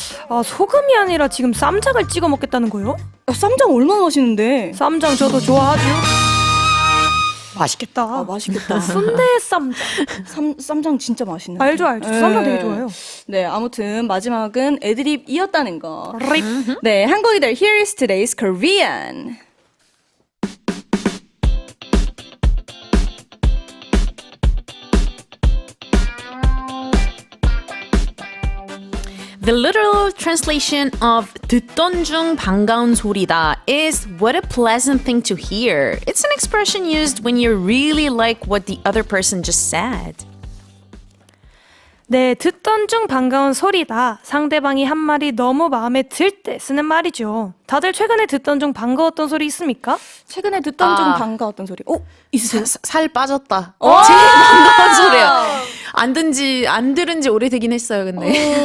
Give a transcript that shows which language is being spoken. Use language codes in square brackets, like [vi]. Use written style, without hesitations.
[ko] 아, 소금이 아니라 지금 쌈장을 찍어 먹겠다는 거요? 쌈장 얼마나 맛있는데. 쌈장 저도 좋아하죠. 맛있겠다. 아, 맛있겠다. 순대 쌈장. 쌈장 진짜 맛있네. 알죠. 쌈장 되게 좋아해요. 네, 아무튼 마지막은 애드립이었다는 거. 네, 한국이들 [en] Here is today's Korean. The literal translation of [ko] 듣던 중 반가운 소리다 [en] is what a pleasant thing to hear. It's an expression used when you really like what the other person just said. [ko] 네, 듣던 중 반가운 소리다. 상대방이 한 말이 너무 마음에 들 때 쓰는 말이죠. 다들 최근에 듣던 중 반가웠던 소리 있습니까? 최근에 듣던 중 반가웠던 소리. 있으세요? 살 빠졌다. 제일 반가운 소리야. 안 들은 지 오래되긴 했어요, 근데.